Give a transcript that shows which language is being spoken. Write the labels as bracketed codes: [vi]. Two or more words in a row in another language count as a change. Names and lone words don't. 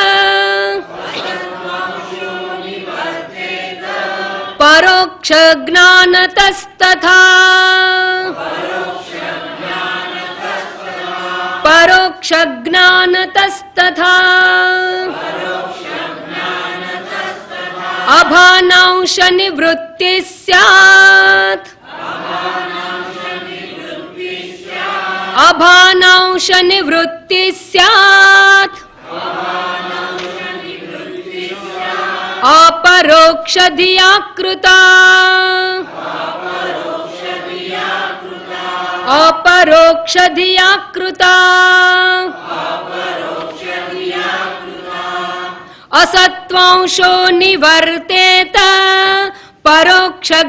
[sa] परोक्ष ज्ञानतस्तथा, परोक्ष ज्ञानतस्तथा, अभानांश निवृत्ति स्यात, अभानांश निवृत्ति स्यात, अपरोक्ष धिया कृता, अपरोक्ष धिया कृता, असत्वांशो निवर्तेत, परोक्ष